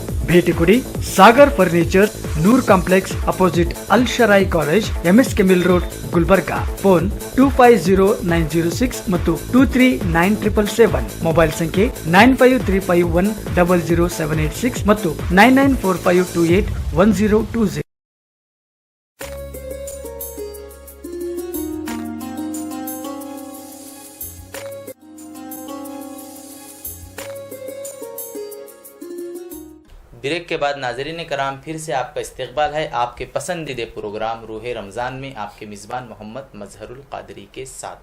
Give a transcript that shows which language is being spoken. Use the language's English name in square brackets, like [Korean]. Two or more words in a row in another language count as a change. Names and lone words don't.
[Kannada] ಭೇಟಿ ಕೊಡಿ ಸಾಗರ್ ಫರ್ನಿಚರ್, ನೂರ್ ಕಾಂಪ್ಲೆಕ್ಸ್ ಅಪೋಸಿಟ್ ಅಲ್ ಶರಾಯಿ ಕಾಲೇಜ್, MSK ಮಿಲ್ ರೋಡ್, ಗುಲ್ಬರ್ಗಾ. ಫೋನ್ 250906 ಮತ್ತು 239777. ಮೊಬೈಲ್ ಸಂಖ್ಯೆ 9535100786 ಮತ್ತು 9945281020. [Urdu] بریک کے بعد ناظرین کرام پھر سے آپکا استقبال ہے آپکے پسندیدہ پروگرام روح رمضان میں آپکے میزبان محمد مظہرالقادری کے ساتھ.